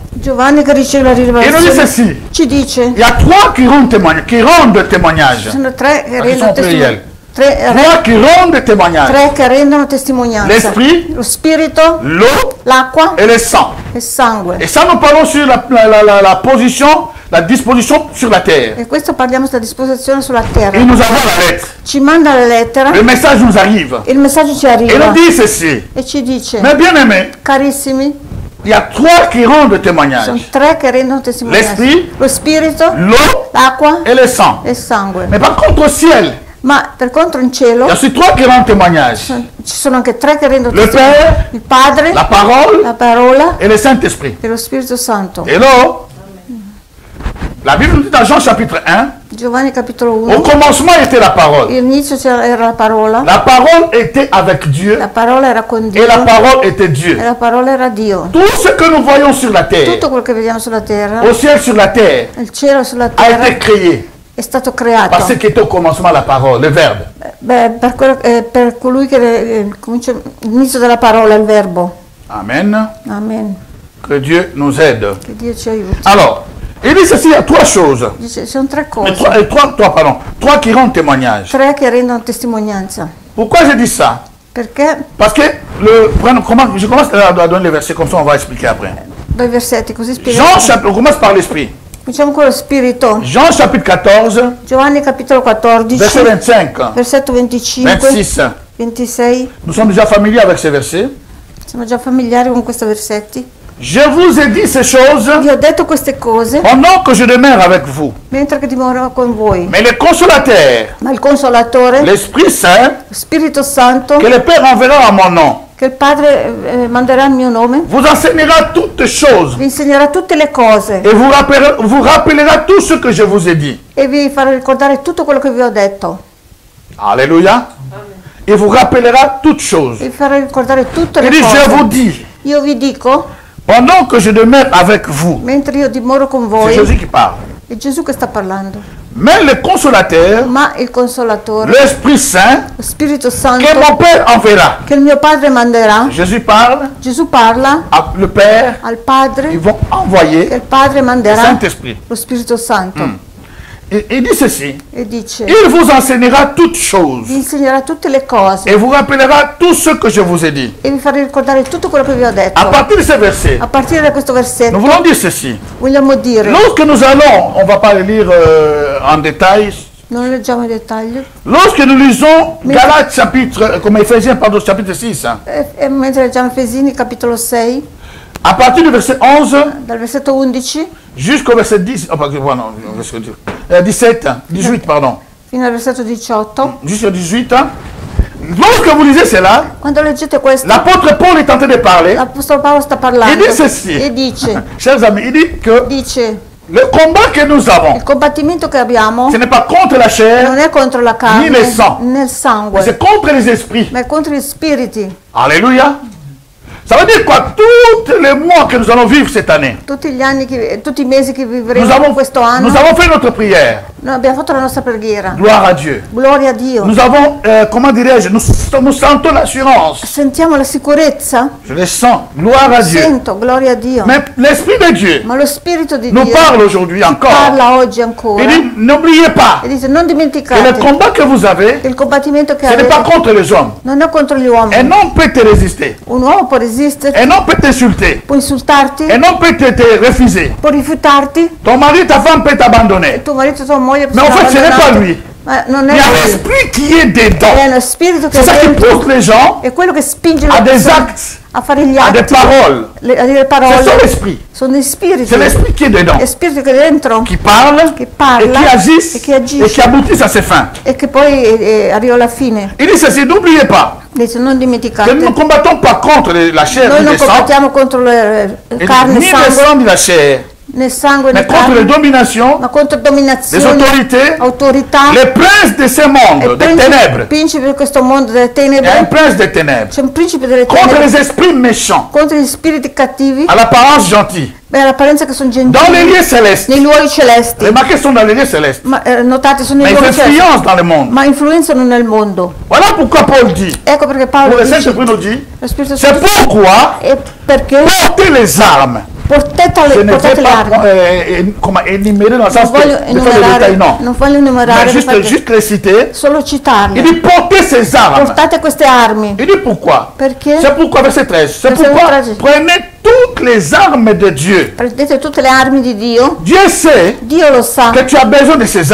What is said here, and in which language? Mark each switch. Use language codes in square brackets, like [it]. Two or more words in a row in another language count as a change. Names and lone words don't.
[it] Giovanni che riceve la [fr] il nous dit [it] rivelazione [fr] ceci. [it] ci dice, [fr] Il y a trois qui rendent témoignage. [it] sono tre che [fr] Qui [it] rendono [fr] sont pluriels. [it] testimonianza. [fr] Trois qui rendent témoignage. [it] Tre che rendono testimonianza. [fr] L'esprit, [it] Lo spirito, [fr] l'eau [it] l'acqua [fr] et le sang. [it] e il sangue. [fr] Et ça, nous parlons sur la position, la disposition sur la terre. [it] E questo parliamo della disposizione sulla terra. [fr] Il nous envoie la lettre. [it] Ci manda la lettera, [fr] Le message nous arrive. [it] il messaggio ci [fr] Et [it] arriva [fr] nous dit ceci. [it] e ci dice, [fr] Mais bien aimé, [it] carissimi, [fr] il y a trois qui rendent [it] sono [fr] témoignage. [it] tre che rendono testimonianza. [fr] L'esprit, [it] Lo spirito, [fr] l'eau [it] l'acqua [fr] et le sang. [it] e il sangue. [fr] Mais par contre au ciel, [it] Ma per contro in [fr] il [it] cielo [fr] y a ces trois qui rendent témoignage. [it] ci sono anche tre che rendono [fr] Le [it] testimonianza. [fr] Père, [it] Il Padre, [fr] la parole [it] la parola [fr] et le Saint-Esprit. [it] e lo Spirito Santo. [fr] Et là, la Bible nous dit dans Jean chapitre 1, [it] Giovanni capitolo [fr] au [it] 1, [fr] commencement était la parole. [it] all'inizio era la parola, [fr] La parole était avec Dieu [it] la parola era con Dio [fr] et la parole était [it] e [fr] Dieu. [it] la parola era Dio. [fr] Tout ce que nous voyons sur la terre, [it] Tutto quello che vediamo sulla terra, [fr] au ciel sur la terre, [it] il cielo sulla [fr] a [it] terra [fr] été créé [it] è stato [fr] par [it] creato. [fr] ce qui était au commencement la parole, le verbe. [it] Beh, per colui che comincia l'inizio della parola, il verbo. [fr] Amen. [it] Amen. [fr] Que Dieu nous aide. [it] Che Dio ci aiuti. [fr] Alors, il dit ceci, il y a trois choses. [it] Dice, sono tre [fr] Mais [it] cose, [fr] trois qui rendent témoignage. [it] tre che rendono testimonianza. [fr] Pourquoi je dis ça? [it] Perché? [fr] Parce que je commence à donner les versets, comme ça on va expliquer après. [it] Dai versetti così [fr] Jean [it] spiegati. [fr] chapitre, on commence par l'esprit. [it] Cominciamo con lo spirito. [fr] Jean chapitre 14, [it] Giovanni capitolo 14, [fr] verset 25, [it] versetto 25, [fr] 26. [it] 26. [fr] Nous sommes déjà familiers avec ces versets. [it] Siamo già familiari con questi versetti. [fr] Je vous ai dit ces choses [it] Vi ho detto queste cose [fr] pendant que je demeure avec vous. [it] mentre che dimoro con voi. [fr] Mais le consolateur, [it] Ma il Consolatore, [fr] l'Esprit Saint, [it] lo Spirito Santo, [fr] que le Père enverra à mon nom, [it] che il Padre manderà il mio nome, [fr] vous enseignera toutes choses [it] vi insegnerà tutte le cose [fr] et vous rappellera tout ce que je vous ai dit. [it] e vi farà ricordare tutto quello che vi ho detto. [fr] Alléluia. Il vous rappellera toutes choses. [it] Vi farà ricordare tutte [fr] Il [it] le [fr] dit, je vous [it] cose. [fr] dis, [it] Io vi dico, [fr] pendant que je demeure avec vous, [it] mentre io dimoro con [fr] c'est [it] voi, [fr] Jésus qui parle. [it] è Gesù che sta parlando. [fr] Mais le consolateur, [it] Ma il Consolatore, [fr] l'Esprit Saint, [it] lo Spirito [fr] que [it] Santo, [fr] mon Père enverra. [it] che il mio Padre manderà, [fr] Jésus parle, [it] Gesù parla [fr] le Père, [it] al Padre, [fr] ils vont [it] che [fr] envoyer [it] il Padre [fr] le [it] manderà [fr] Saint-Esprit. [it] lo Spirito Santo [fr] Il dit ceci, [it] e dice, [fr] il vous enseignera toutes choses [it] vi insegnerà tutte le cose [fr] et vous rappellera tout ce que je vous ai dit. [it] e vi farà ricordare tutto quello che vi ho detto. [fr] À partir de ce verset, [it] A partire da questo [fr] nous [it] versetto [fr] voulons dire ceci. [it] vogliamo dire, [fr] Lorsque nous allons, on ne va pas le lire en détail, [it] non leggiamo i dettagli, [fr] lorsque nous lisons Galates chapitre, comme Ephésiens, pardon, chapitre 6, [it] e mentre leggiamo Efesini capitolo 6, [fr] à partir du verset 11 [it] dal versetto 11 [fr] jusqu'au verset 10, oh, pardon, non, 17, 18, pardon, [it] fino al versetto 18, [fr] jusqu'au 18, lorsque vous lisez cela, [it] quando leggete questo, [fr] l'apôtre Paul est en train de parler, [it] l'Apostolo Paolo sta parlando [fr] il dit ceci, [it] e dice, [fr] chers amis, il dit que le combat que nous avons, [it] il combattimento che abbiamo [fr] ce n'est pas contre la [it] non [fr] chair, [it] è contro la carne [fr] Ni nel sang. [it] né il [fr] mais [it] sangue, [fr] c'est contre les esprits. [it] ma è contro gli spiriti. [fr] Alléluia. Ça veut dire quoi? Tous les mois que nous allons vivre cette année, [it] Tutti gli anni, tutti i mesi che [fr] nous [it] vivremo questo anno, [fr] avons fait notre prière. [it] noi abbiamo fatto la nostra preghiera. [fr] Gloire à Dieu. [it] Gloria a Dio. [fr] Nous avons, comment dirais-je, nous sentons l'assurance. [it] Sentiamo la sicurezza? [fr] Je le sens. Gloire à Dieu. [it] Sento, gloria a Dio. [fr] Mais l'Esprit de Dieu [it] Ma lo Spirito di [fr] nous [it] Dio [fr] parle aujourd'hui encore. [it] parla oggi ancora [fr] Il dit, n'oubliez pas [it] e dice non [fr] que le [it] dimenticate [fr] combat que vous avez, [it] che il combattimento che [fr] ce n'est pas [it] avete [fr] contre les hommes. [it] non è contro gli [fr] Un [it] uomini. [fr] homme peut te résister. [it] Un uomo può resistere, [fr] Un homme peut t'insulter. [it] può insultarti, [fr] Un homme peut te refuser. [it] può rifiutarti, [fr] Ton mari, ta femme peut t'abandonner. [it] tuo marito, tua moglie [fr] Mais en fait, ce n'est pas lui. [it] Ma non [fr] Il [it] è [fr] y a [it] così. [fr] l'esprit qui est dedans. [it] È lo spirito che [fr] C'est ça [it] è [fr] qui [it] dentro, [fr] pousse les gens [it] è quello che spinge le [fr] à des [it] persone [fr] actes, [it] a fare gli [fr] à des [it] atti, [fr] paroles. [it] a dire [fr] C'est [it] parole. [fr] son esprit. [it] Sono gli spiriti. [fr] C'est l'esprit qui est dedans, [it] È spirito che è dentro, [fr] qui parle [it] che parla [fr] et qui agisse [it] e che [fr] et [it] agisce [fr] qui aboutit à ses fins. [it] e che poi arriva alla fine. [fr] Il dit ceci, n'oubliez pas [it] Dice, non [fr] que [it] dimenticate, [fr] nous ne combattons pas contre la chair [it] noi [fr] ni [it] non [fr] le sang, [it] combattiamo contro [fr] et [it] carne [fr] ni [it] e [fr] le [it] sangue, [fr] sang ni la chair, [it] né sangue né [fr] mais contre les [it] carne, [fr] dominations, [it] ma contro [fr] les [it] dominazioni, [fr] autorités, [it] autorità, [fr] les princes de ce monde, des ténèbres. [it] principe di questo mondo delle [fr] Il y a un [it] tenebre. [fr] prince des ténèbres. [it] C'è un principe delle [fr] Contre [it] tenebre [fr] les esprits méchants, [it] contro gli spiriti cattivi, [fr] à l'apparence gentille, [it] beh, l'apparenza che sono [fr] dans les [it] gentili, [fr] lieux célestes. [it] nei luoghi celesti. [fr] Remarquez, ils sont dans les lieux célestes. [it] Ma notate, sono [fr] Mais [it] nei [fr] ils [it] luoghi celesti, [fr] influencent dans le monde. [it] ma influenzano nel mondo. [fr] Voilà pourquoi Paul dit, [it] Ecco perché [fr] pour [it] Paolo [fr] le [it] dice, [fr] Saint-Esprit nous dit, [it] lo Spirito [fr] c'est [it] Santo, [fr] pourquoi [it] è perché [fr] portez les armes. [it] portate [fr] Je ne [it] portate [fr] vais [it] le [fr] pas [it] armi. [fr] comment énumérer dans le [it] Non [fr] sens de [it] voglio [fr] faire des [it] enumerare, détails, non. non voglio enumerare, [fr] Mais juste les citer. [it] solo [fr] Il [it] citarle. [fr] dit portez ces armes. [it] Portate queste armi. [fr] Il dit pourquoi? [it] Perché? [fr] C'est pourquoi, verset 13. C'est Verset pourquoi [it] 13. [fr] prenez toutes les armes de Dieu. [it] Prendete tutte le armi di Dio. [fr] Dieu sait [it] Dio lo sa. [fr] que tu as besoin de ces